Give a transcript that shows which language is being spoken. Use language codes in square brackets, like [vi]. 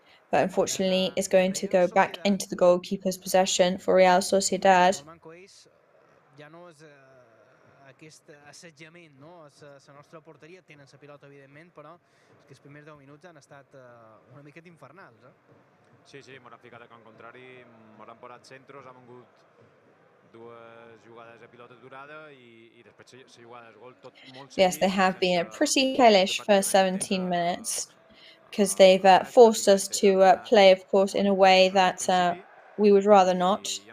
[en] But unfortunately, it's going to go back into the goalkeeper's possession for Real Sociedad. [ca] Aquest assetjament, no? La nostra porteria tenen la pilota, evidentment, però és que els primers 10 minuts han estat una miqueta infernals, Sí, m'han ficat a camp contrari, m'han posat centros, han vingut dues jugades de pilota durada i després la jugada de gol tot molt seguit. [en] Yes, they have been pretty hellish for 17 minutes because they've forced us to play, of course, in a way that we would rather not.